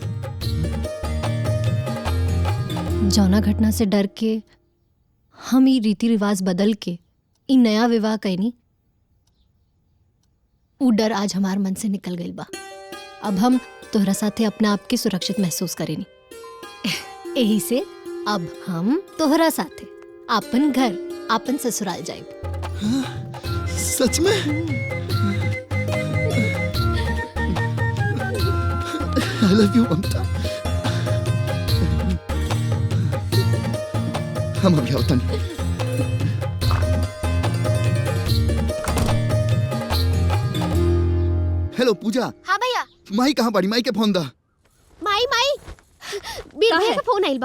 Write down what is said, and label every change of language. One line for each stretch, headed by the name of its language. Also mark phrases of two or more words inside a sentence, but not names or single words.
Bhojpuri: जौना घटना से डर के हम ई रीति रिवाज बदल के ई नया विवाह कैनी, ऊ डर आज हमार मन से निकल गइल बा। अब हम तोहरा साथे अपना आप के सुरक्षित महसूस करेनी। यही से अब हम तोहरा साथे आपन घर आपन ससुराल जाइब। सच में?
English: I love you, ममता।
Bhojpuri: हम अभी आवतन। हेलो पूजा। हाँ भैया। माई कहाँ बाड़ी? माई के फोन दा। माई बीर भैया का फोन आइल बा।